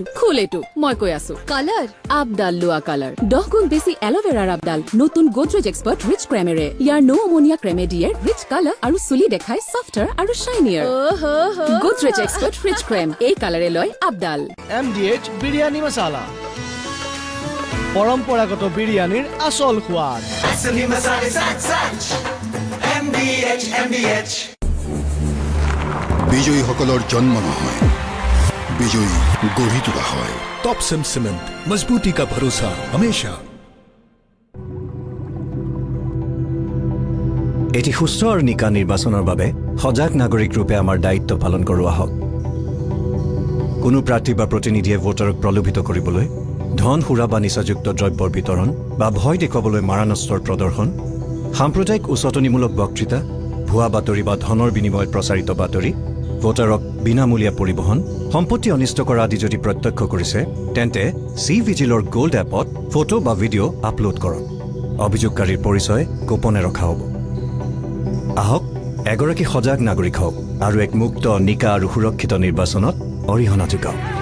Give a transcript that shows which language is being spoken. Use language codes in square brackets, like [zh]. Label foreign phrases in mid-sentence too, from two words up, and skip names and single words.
[as] খুল এইটো মই কৈ আছো কালাৰ আবদাল লোৱা কালাৰ 10 গুণ বেছি এল'ভেৰাৰ আবদাল নতুন গোদৰেজ এক্সপাৰ্ট ৰিচ ক্ৰেমেৰে ইয়াৰ নো অমনিয়া ক্ৰেমে দিয়ে [en] rich colour [as] আৰু চুলি দেখাই সফটাৰ আৰু শাইনিয়াৰ গোদৰেজ এক্সপাৰ্ট ৰিচ ক্ৰেম এই কালাৰে লয় আবদাল MDH বিৰিয়ানী মছলা পৰম্পৰাগত বিৰিয়ানীৰ আচল সোৱাদ [hi] असली मसाले सच MDH [as] বিজয়ীসকলৰ জন্ম নহয় বিজয়ী গঢ়ি তোলা হয় [hi] टॉप सीमेंट मजबूती का भरोसा हमेशा [as] এটি সুস্থ আৰু নিকা নিৰ্বাচনৰ বাবে সজাগ নাগৰিক ৰূপে আমাৰ দায়িত্ব পালন কৰোৱা হওক কোনো প্ৰাৰ্থী বা প্ৰতিনিধিয়ে ভোটাৰক প্ৰলোভিত কৰিবলৈ ধন সুৰা বা নিচাযুক্ত দ্ৰব্যৰ বিতৰণ বা ভয় দেখুৱাবলৈ মাৰানস্ত্ৰৰ প্ৰদৰ্শন সাম্প্ৰদায়িক উচতনিমূলক বক্তৃতা ভুৱা বাতৰি বা ধনৰ বিনিময়ত প্ৰচাৰিত বাতৰি ভোটাৰক বিনামূলীয়া পৰিবহণ সম্পত্তি অনিষ্ট কৰা আদি যদি প্ৰত্যক্ষ কৰিছে তেন্তে C-Vigilৰ গোল্ড এপত ফটো বা ভিডিঅ' আপলোড কৰক অভিযোগকাৰীৰ পৰিচয় গোপনে ৰখা হ'ব আহক এগৰাকী সজাগ নাগৰিক হওক আৰু এক মুক্ত নিকা আৰু সুৰক্ষিত নিৰ্বাচনত অৰিহণা যোগাওক